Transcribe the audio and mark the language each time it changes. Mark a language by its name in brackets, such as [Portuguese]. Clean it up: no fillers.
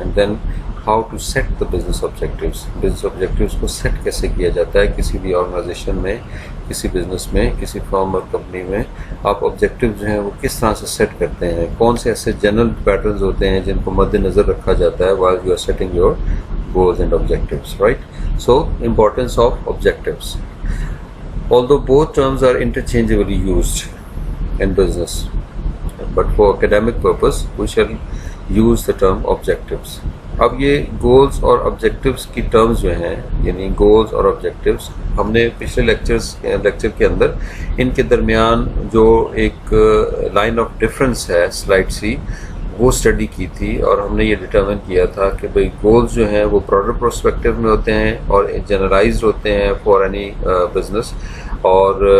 [English] and then how to set the business objectives, [Hindi] business objectives को set कैसे किया जाता है किसी भी ऑर्गेनाइजेशन में, किसी बिजनेस में, किसी फर्म और कंपनी में। आप ऑब्जेक्टिव जो हैं वो किस तरह से सेट करते हैं, कौन से ऐसे जनरल पैटर्न्स होते हैं जिनको मद्देनज़र रखा जाता है [English] While you are setting your goals and objectives, right. So importance of objectives, although both terms are interchangeably used in business, but for academic purpose we shall use the term objectives. [Hindi] अब ये goals और objectives की terms जो हैं, यानी goals और objectives, हमने पिछले लेक्चर के अंदर इनके दरमियान जो एक [English] line of difference [Hindi] है स्लाइड सी, वो स्टडी की थी और हमने ये डिटरमिन किया था कि भाई गोल्स जो हैं वो ब्रॉडर पर्सपेक्टिव में होते हैं और जनरलाइज्ड होते हैं फॉर एनी बिजनेस, और